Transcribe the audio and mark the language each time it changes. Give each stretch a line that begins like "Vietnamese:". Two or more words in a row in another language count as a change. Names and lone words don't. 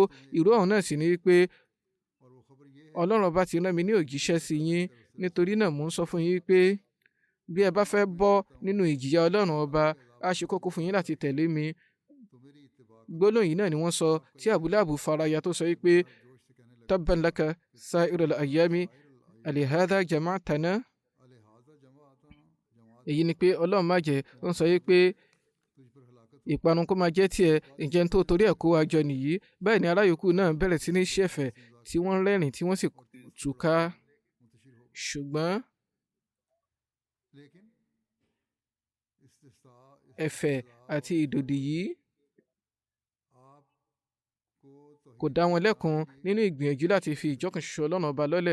Yoruba: Ìró ọ̀hún náà sì ni pé Ọlọ́run ọba ti rán mi ní òjíṣẹ́ sí yín, nítorí náà mò ń sọ fún yín pé bí ẹ bá fẹ́ bọ́ nínú ìjìyà Ọlọ́run ọba, á ṣe kókó fún yín láti tẹ̀lé mi. Gbólóhùn yìí náà ni wọ́n sọ tí Abu Lahab faraya tó sọ pé
Arabic: تبا لك سائر الأيام ألهذا جمعتنا.
Yoruba: Èyí ni pé Ọlọ́run má jẹ́, ó ń sọ pé ìparun kó máa jẹ́ tiẹ̀, ǹjẹ́ n tó torí ẹ̀ kó wa jọ nìyí. Báyìí ni ará yòókù náà bẹ̀rẹ̀ sí ní ṣẹ̀fẹ̀ tí wọ́n ń rẹ́rìn tí wọ́n sì túká. Ṣùgbọ́n ẹ̀fẹ̀ àti ìdòdì yìí kò dá wọn lẹ́kun nínú ìgbìyànjú láti fi ìjọkan ṣoṣo Ọlọ́run ọba lọ́lẹ̀.